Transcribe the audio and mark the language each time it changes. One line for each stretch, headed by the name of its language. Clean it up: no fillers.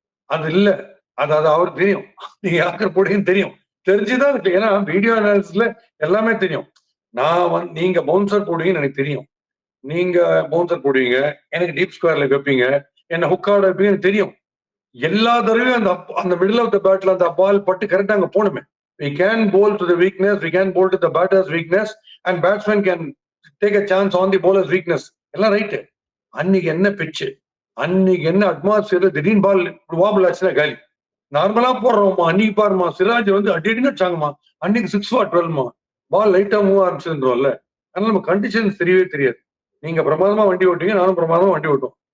Tamil: அது இல்ல, அது அவருக்கு தெரியும். நீங்க யாருக்கிற போடுங்கன்னு தெரியும், தெரிஞ்சுதான் இருக்கு. ஏன்னா வீடியோ அனாலிசிஸ்ல எல்லாமே தெரியும். நீங்க பவுன்சர் போடுவீங்கன்னு எனக்கு தெரியும், நீங்க பவுன்சர் போடுவீங்க, எனக்கு டீப் ஸ்கொயர்ல வைப்பீங்க, என்ன ஹுக்கார்டு வைப்பீங்க எனக்கு தெரியும். எல்லா தடவையும் அந்த மிடில் ஆஃப் த பேட்ல அந்த பால் பட்டு கரெக்டா அங்க போணுமே.
English: We can bowl to the weakness, we can bowl to the batter's weakness, and batsman can take a chance on the bowler's weakness.
Tamil: எல்லாம் ரைட்டு. அன்னைக்கு என்ன பிட்ச், அன்னைக்கு என்ன அட்மாஸ்பியர், திடீர்னு பால் வாபிள் ஆச்சுன்னா காலி. நார்மலா போடுறோம்மா, அன்னைக்கு பாருமா சிராஜ் வந்து அடின்னு வச்சாங்கம்மா, அன்னைக்கு 6 for 12மா, பால் லைட்டா மூவ் ஆரம்பிச்சிருந்தோம்ல. அதனால நம்ம கண்டிஷன்ஸ் தெரியவே தெரியாது. நீங்க பிரமாதமா வண்டி ஓட்டுவீங்க, நானும் பிரமாதமா வண்டி ஓட்டுவோம்.